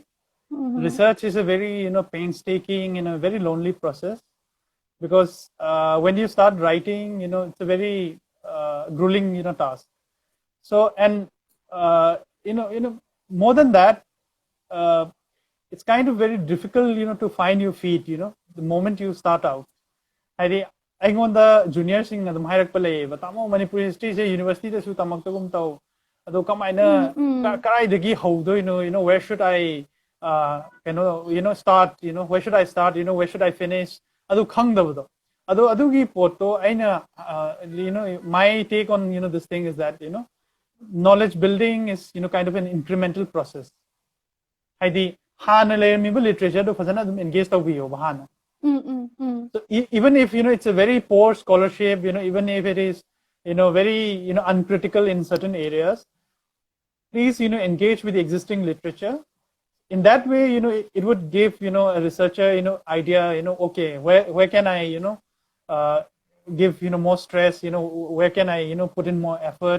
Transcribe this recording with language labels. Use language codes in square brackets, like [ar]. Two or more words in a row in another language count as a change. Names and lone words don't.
[en] Research is a very, painstaking and a very lonely process, because when you start writing, it's a very grueling, task. So, and more than that, it's kind of very difficult, to find your feet, the moment you start out. [mni] ꯑꯩꯉꯣꯟꯗ ꯖꯨꯅꯤꯌꯔꯁꯤꯡꯅ ꯑꯗꯨꯝ ꯍꯥꯏꯔꯛꯄ ꯂꯩꯌꯦꯕ ꯇꯥꯃꯣ ꯃꯅꯤꯄꯨꯔꯤ ꯍꯤꯁꯇ꯭ꯔꯤꯁꯦ ꯌꯨꯅꯤꯚꯔꯁꯤꯇꯤꯗꯁꯨ ꯇꯝꯃꯛꯇꯒꯨꯝ ꯇꯧ ꯑꯗꯣ ꯀꯃꯥꯏꯅ ꯀꯔꯥꯏꯗꯒꯤ ꯍꯧꯗꯣꯏꯅꯣ [en] where should I start where should I start where should I finish [mni] ꯑꯗꯨ ꯈꯪꯗꯕꯗꯣ ꯑꯗꯣ ꯑꯗꯨꯒꯤ ꯄꯣꯠꯇꯣ ꯑꯩꯅ [en] my take on this thing is that knowledge building is kind of an incremental process. [mni] ꯍꯥꯏꯗꯤ ꯍꯥꯟꯅ ꯂꯩꯔꯝꯃꯤꯕ ꯂꯤꯇꯔꯦꯆꯔꯗꯣ ꯐꯖꯅ ꯑꯗꯨꯝ engage ꯇꯧꯕꯤꯌꯣꯕ ꯍꯥꯟꯅ. [en] So even if it's a very poor scholarship, even if it is very uncritical in certain areas, please engage with the existing literature. In that way, it would give a researcher idea, okay, where can I give more stress, where can I put in more effort.